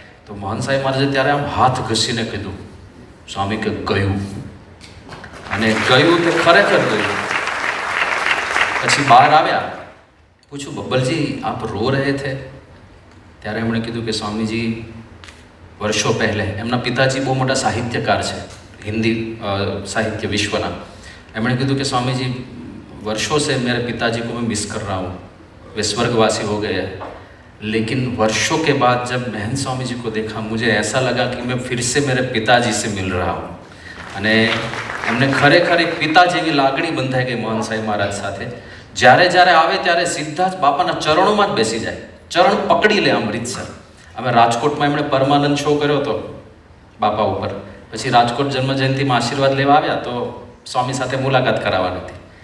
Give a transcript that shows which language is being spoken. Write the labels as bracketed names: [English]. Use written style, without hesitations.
[Gujarati] તો મોહન સાહેબ મહારાજે ત્યારે આમ હાથ ઘસીને કીધું સ્વામી કે ગયું, અને ગયું તે ખરેખર ગયું. પછી બહાર આવ્યા, પૂછ્યું બબ્બલજી [Hindi] આપ રો રહે થે? [Gujarati] ત્યારે એમણે કીધું કે [Hindi] સ્વામીજી વર્ષો પહેલે, [Gujarati] એમના પિતાજી બહુ મોટા સાહિત્યકાર છે હિન્દી સાહિત્ય વિશ્વના. એમણે કીધું કે [Hindi] स्वामी वर्षों से मेरे पिताजी को मैं मिस कर रहा हूँ, वे स्वर्गवासी हो गए हैं, लेकिन वर्षों के बाद जब महंत स्वामी जी को देखा मुझे ऐसा लगा कि मैं फिर से मेरे पिताजी से मिल रहा हूँ. [Gujarati] અને એમને ખરેખર એક પિતા જેવી લાગણી બંધાઈ ગઈ મોહન સાહેબ મહારાજ સાથે. જ્યારે જ્યારે આવે ત્યારે સીધા જ બાપાના ચરણોમાં જ બેસી જાય, ચરણ પકડી લે અમૃતસર. અમે રાજકોટમાં એમણે પરમાનંદ શો કર્યો હતો બાપા ઉપર. પછી રાજકોટ જન્મજયંતિમાં આશીર્વાદ લેવા આવ્યા તો સ્વામી સાથે મુલાકાત કરાવવાની હતી.